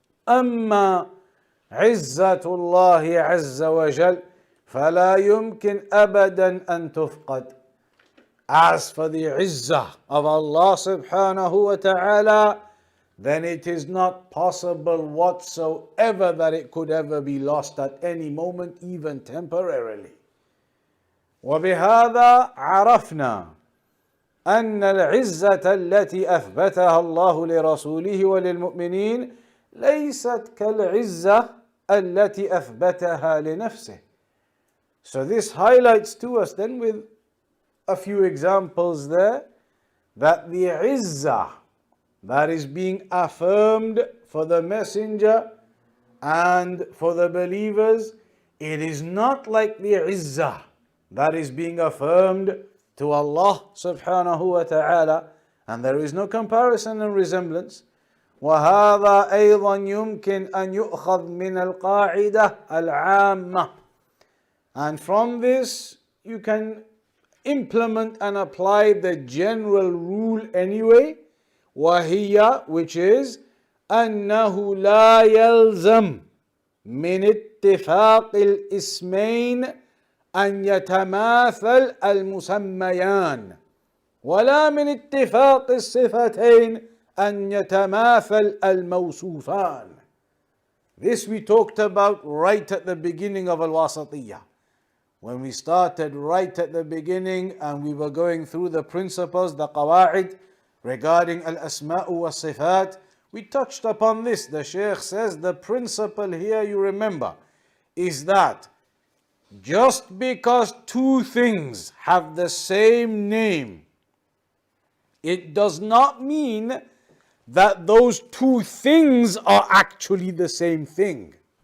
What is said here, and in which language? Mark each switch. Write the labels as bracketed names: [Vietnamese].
[Arabic] أما عزة الله عز وجل فلا يمكن أبدا أن تفقد. [English] As for the izzah of Allah subhanahu wa ta'ala, then it is not possible whatsoever that it could ever be lost at any moment, even temporarily. [Arabic] وبهذا عرفنا أن العزة التي أثبتها الله لرسوله وللمؤمنين ليست كالعزة التي أثبتها لنفسه. [English] So this highlights to us then with a few examples there that the izzah that is being affirmed for the messenger and for the believers, it is not like the izzah that is being affirmed to Allah subhanahu wa ta'ala, and there is no comparison and resemblance. [Arabic] وهذا أيضا يمكن أن يؤخذ من القاعدة العامة. [English] And from this you can implement and apply the general rule anyway, [Arabic] وهي, [English] which is [Arabic] أنه لا يلزم من اتفاق الاسمين أن يتماثل المسميان ولا من اتفاق الصفتين أن يتماثل الموصوفان. [English] This we talked about right at the beginning of Al-Wasitiyyah. When we started right at the beginning and we were going through the principles, the qawaid regarding al-asma'u wa-sifat, we touched upon this. The Shaykh says the principle here, you remember, is that just because two things have the same name, it does not mean that those two things are actually the same thing.